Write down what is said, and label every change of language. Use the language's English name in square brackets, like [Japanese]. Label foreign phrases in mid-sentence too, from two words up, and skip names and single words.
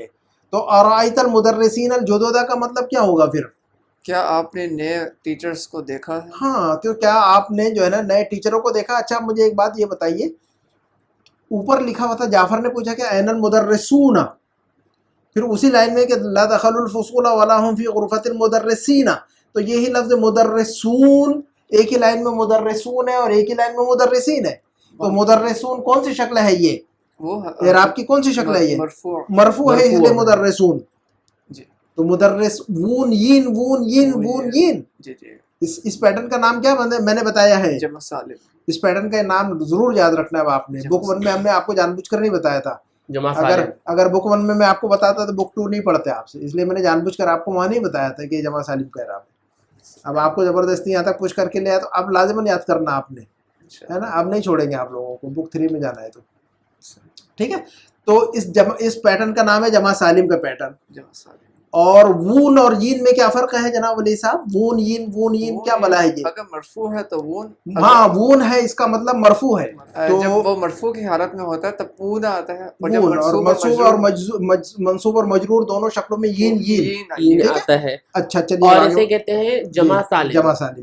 [Urdu] تو [Arabic] ارأیت المدرسین الجدد [Urdu] کا مطلب کیا ہوگا پھر؟ کیا آپ نے نئے ٹیچرز کو دیکھا ہے؟ ہاں، تو کیا آپ نے جو ہے نا نئے ٹیچروں کو دیکھا؟ اچھا مجھے ایک بات یہ بتائیے، اوپر لکھا ہوا تھا جعفر نے پوچھا کہ [Arabic] این المدرسون، [Urdu] پھر اسی لائن میں کہ [Arabic] لا دخلوا الفصول ولا هم فی غرفۃ المدرسین، [Urdu] تو یہی لفظ مدرسون ایک ہی لائن میں مدرسون ہے اور ایک ہی لائن میں مدرسین ہے، تو مدرسون کون سی شکل ہے؟ یہ وہ اعراب کی کون سی شکل ہے؟ یہ مرفوع ہے، اس لیے مدرسون، جی تو مدرس وون یین وون یین وون یین، جی جی اس پیٹرن کا نام کیا میں نے بتایا ہے. جمع سالم. اس پیٹرن کا نام ضرور یاد رکھنا ہے آپ نے. بک 1 میں ہم نے آپ کو جان بوجھ کر نہیں بتایا تھا. اگر بک 1 میں آپ کو بتاتا تو بک 2 نہیں پڑھتے آپ سے, اس لیے میں نے جان بوجھ کر آپ کو وہاں نہیں بتایا تھا کہ جمع سالم کا اعراب ہے. اب آپ کو زبردستی یہاں تک پوچھ کر کے لیا تو اب لازماً یاد کرنا آپ نے, ہے نا. اب نہیں چھوڑیں گے آپ لوگوں کو, بک 3 میں جانا ہے تو ٹھیک ہے. تو اس پیٹرن کا نام ہے جمع سالم کا پیٹرن. جمع سالم. اور وون اور یین میں کیا فرق ہے جناب ولی صاحب؟ وون یین کیا بلا ہے یہ؟ اگر مرفوع ہے تو وون. ہاں وون ہے, اس کا مطلب مرفوع ہے. تو جب وہ مرفوع کی حالت میں ہوتا ہے تب وون آتا ہے, اور منصوب اور منصوب اور مجرور دونوں شکلوں میں یین آتا ہے. اچھا چلیے, اور اسے کہتے ہیں جمع سالم. جمع سالم.